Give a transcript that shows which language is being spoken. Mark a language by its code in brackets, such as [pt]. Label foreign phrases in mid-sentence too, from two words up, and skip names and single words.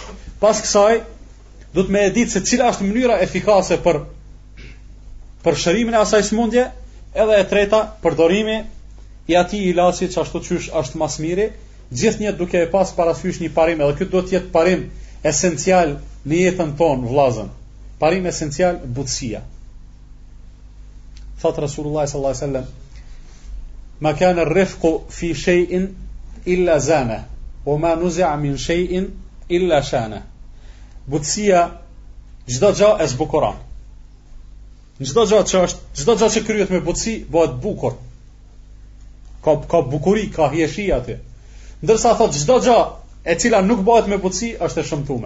[sq] Pas kësaj do të me ditë se cila është mënyra efikase për shërimin e asaj smundje, edhe e treta përdorimi i atij ilaçi që ashtu qysh është mas miri, gjithnjë duke e pas parasysh një parim, edhe këtë do të jetë parim esencial në jetën tonë, vllazën. Parim esencial, butësia. Thot [ar] رسول الله صلى الله عليه وسلم: "ما كان الرفق في شيء إلا زانه وما نزع من شيء إلا شانه." [sq] Butësia çdo gjë e zbukuron. Çdo gjë që kryhet me butësi bëhet bukur. Ka bukuri, ka hieshi aty. Ndërsa thot çdo gjë e cila nuk bëhet me butësi është e shëmtuar.